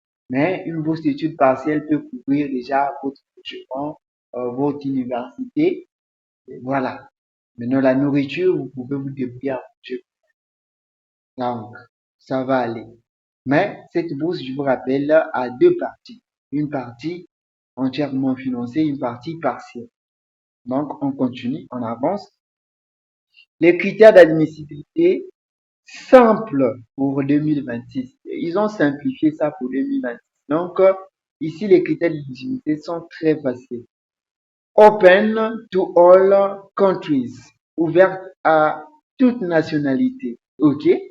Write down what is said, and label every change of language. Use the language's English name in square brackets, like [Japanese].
[French] Mais une bourse d'études partielle peut couvrir déjà votre logement, votre université. Et voilà. Maintenant, la nourriture, vous pouvez vous débrouiller à manger. Donc, ça va aller. Mais cette bourse, je vous rappelle, a deux parties. Une partie entièrement financée, une partie partielle. Donc, on continue, on avance. Les critères d'admissibilité simples pour 2026. Ils ont simplifié ça pour 2026. Donc, ici, les critères d'éligibilité sont très faciles. [English] Open to all countries. [French] Ouverte à toute nationalité. OK?